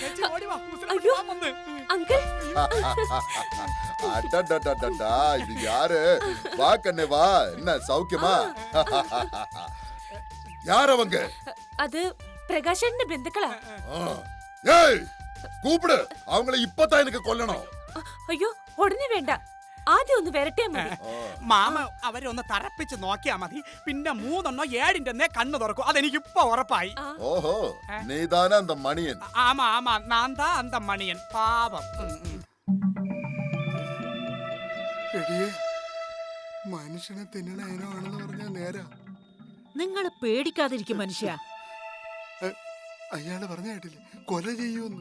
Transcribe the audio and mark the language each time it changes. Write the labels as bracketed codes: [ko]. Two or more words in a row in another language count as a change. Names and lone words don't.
[ml] ചേച്ചി ഓടി വാ, ഉസ്ലാം പെട്ടി മാമൻ വന്ന്. അങ്കിൾ, [ta] அடடடடடா, இது யாரு? வா கண்ணே வா. என்ன சௌக்கியமா? யார் அவங்க? [ml] അത് പ്രകാശന്റെ ബന്ധുക്കളാ. [ta] ஆ. ஏய், கூப்பிடு. அவங்கள இப்பதான் எனக்கு கொல்லணும். [ml] അയ്യോ, ഉടനെ വേണ്ട. ആദ്യം ഒന്ന് വരട്ടെ മതി. മാമ അവരെ ഒന്ന് തറപ്പിച്ച് നോക്കിയാ മതി. പിന്നെ 3 7 കണ്ണു തുറക്കും. അതെനിക്ക് ഇപ്പൊ ഉറപ്പായി. [ta] ஓஹோ, நீதானே அந்த மணியன்? ஆமா ஆமா, நான்தா அந்த மணியன் பாபம். [ml] എടിയേ, മനുഷ്യനെ തിന്നണ ഇനമാണെന്ന് പറഞ്ഞാൽ നേരാ. നിങ്ങൾ പേടിക്കാതിരിക്കും മനുഷ്യ. അയാള് പറഞ്ഞ കേട്ടില്ലേ, കൊല ചെയ്യൂന്ന്.